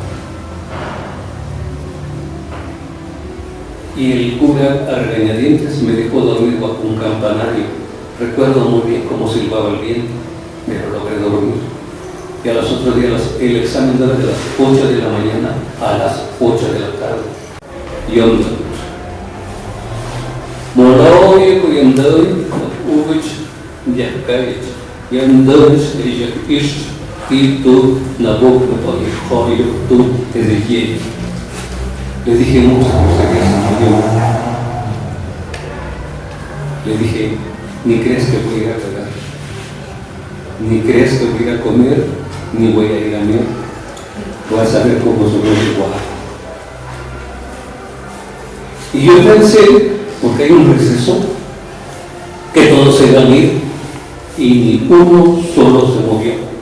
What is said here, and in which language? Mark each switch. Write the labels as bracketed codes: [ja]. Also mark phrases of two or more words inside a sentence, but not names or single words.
[es] Y el cura, a regañadientes, me dejó dormir bajo un campanario. Recuerdo muy bien cómo silbaba el viento, pero logré dormir. Y a los otros días el examen era de las 8 de la mañana a las 8 de la tarde. Y onda. Moroy, Kuyandoy, Uvich, Yakavich, Yandovish, Ejakish, Tito, Nabok, Joyo, tú, te dejé. Le dije: mucho, le dije: ni crees que voy a ir a cagar, ni crees que voy a ir a comer, ni voy a ir a mirar. vas a ver cómo somos igual. Y yo pensé, porque hay un receso, que todos se iban a ir y ni uno solo se movió.